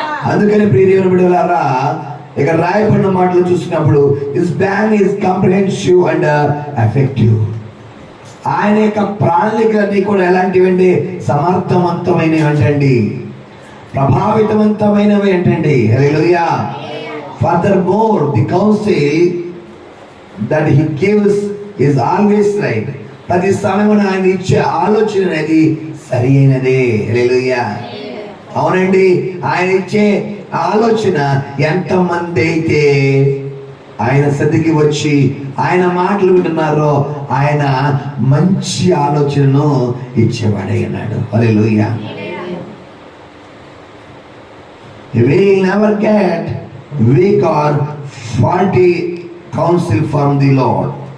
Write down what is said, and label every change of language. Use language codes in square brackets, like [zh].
[te] అందుకని ప్రియమైన బిడ్డలారా, ఇక్కడ రాయబడిన మాటలు చూసినప్పుడు [en] His plan is comprehensive and effective. [te] ఆయన యొక్క ప్రణాళికలన్నీ కూడా ఎలాంటివంటే సమర్థవంతమైనవి అంటండి, ప్రభావితవంతమైనవి అంటండి. హల్లెలూయా. [en] Furthermore, the counsel that he gives is always right. [te] ప్రతి సమయమున ఆయన ఇచ్చే ఆలోచన అనేది సరి అయినదే. హల్లెలూయా. అవునండి, ఆయన ఇచ్చే ఆలోచన ఎంతమంది అయితే ఆయన సన్నిధికి వచ్చి ఆయన మాటలు వింటున్నారో ఆయన మంచి ఆలోచనను ఇచ్చేవాడై ఉన్నాడు. హల్లెలూయా. [en] He will never get weak or faulty counsel from the Lord.